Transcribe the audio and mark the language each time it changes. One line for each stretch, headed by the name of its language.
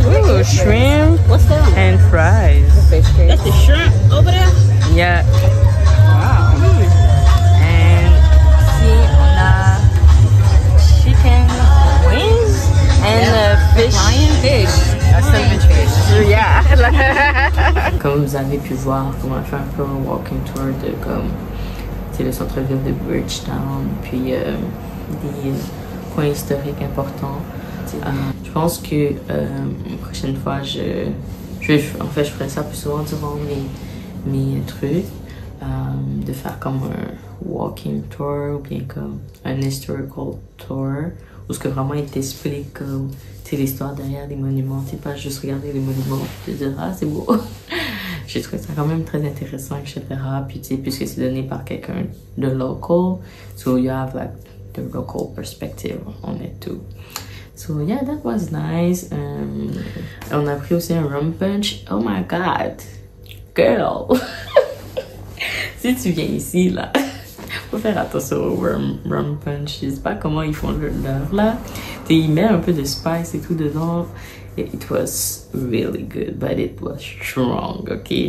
English: Ooh, shrimp What's that? and fries. Fish cake. That's the shrimp over there. Yeah. Wow. And see, on a chicken wings and fish. Lion fish. Yeah.
French: Comme vous avez pu voir, on a fait un peu un walking tour de comme le centre-ville de Bridgetown, puis des points historiques importants. Je pense que une prochaine fois, en fait, je ferai ça plus souvent durant mes trucs, de faire comme un walking tour ou bien comme un historical tour, où ce que vraiment il t'explique comme l'histoire derrière les monuments, c'est pas juste regarder les monuments et te dire ah c'est beau. J'ai trouvé ça quand même très intéressant, etc. Puis tu sais, puisque c'est donné par quelqu'un de local,
English: so you have like the local perspective on it too. So yeah, that was nice.
French: On a pris aussi un rum punch.
English: Oh my god, girl.
French: Si tu viens ici là, faut faire attention au rum punch. Je sais pas comment ils font leur là. Ils mettent un peu de spice et tout dedans.
English: It was really good, but it was strong, ok?